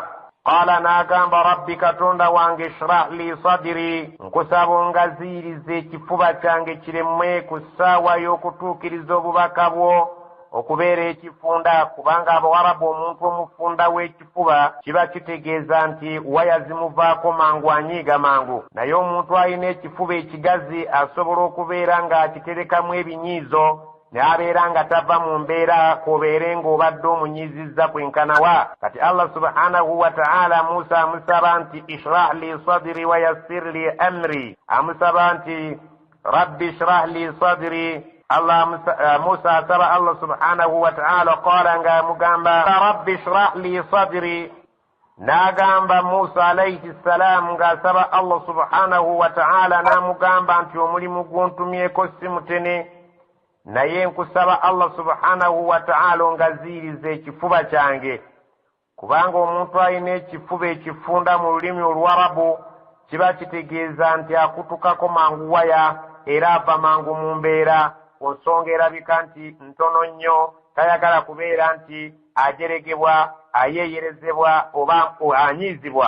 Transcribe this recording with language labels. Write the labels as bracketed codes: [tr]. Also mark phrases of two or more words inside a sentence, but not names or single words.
[lg] Qala n'agamba rabbi katonda wange [ar] اشرح لي صدري, [lg] nkusaba ongaziirize ekifuba kyange kireme ku ssaawa y'okutuukiriza obubaka bwo okubeera ekifunda, kubanga Abawarabu omuntu omufunda w'ekifuba kiba kitegeeza nti waya zimuvaako mangu anyiiga mangu, naye omuntu alina ekifuba ekigazi asobola okubeera ng'akiterekamu ebinyiizo n'abeera nga tava mu mbeera k'obeere ng'obadde omunyiizizza kwenkanawa. Kati Allah [ar] سبحانه وتعالى [lg] Musa amusaba nti [ar] اشرح لي صدري ويسر لي أمري, [lg] amusaba nti [ar] رب اشرح لي صدري. [lg] Musa asaba Allah [ar] سبحانه وتعالى, [lg] qala nga amugamba [ar] رب اشرح لي صدري, [lg] n'agamba Musa [ar] عليه السلام [lg] ng'asaba Allah [ar] سبحانه وتعالى [lg] n'amugamba nti omulimu gw'ontumyeko si mutene, naye nkusaba Allah [ar] سبحانه وتعالى [lg] ongaziirize ekifuba kyange, kubanga omuntu alina ekifuba ekifunda mu lulimi Oluwarabu kiba kitegeeza nti akutukako mangu waya era ava mangu mu mbeera, ku nsonga erabika nti ntono nnyo, tayagala kubeera nti ajeregebwa, ayeeyerezebwa oba anyiizibwa.